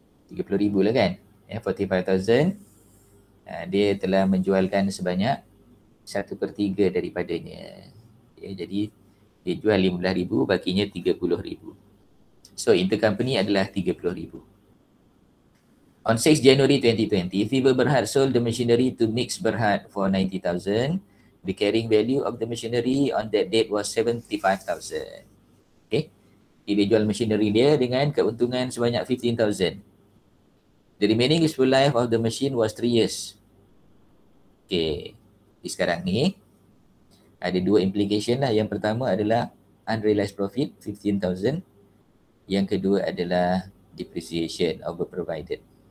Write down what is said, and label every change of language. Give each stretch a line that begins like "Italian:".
Malay: 30,000 lah kan? 45,000. Dia telah menjualkan sebanyak 1/3 daripadanya. Jadi dia jual 15,000, bakinya 30,000. So intercompany adalah 30,000.
English: On 6 January 2020, Fever Berhad sold the machinery to Mix Berhad for 90,000. The carrying value of the machinery on that date was 75,000. Okay.
Malay: Dia jual machinery dia dengan keuntungan sebanyak 15,000.
English: The remaining useful life of the machine was 3 years.
Malay: Okay. Di sekarang ni ada dua implication lah. Yang pertama adalah unrealized profit 15,000. Yang kedua adalah
English: depreciation over provided.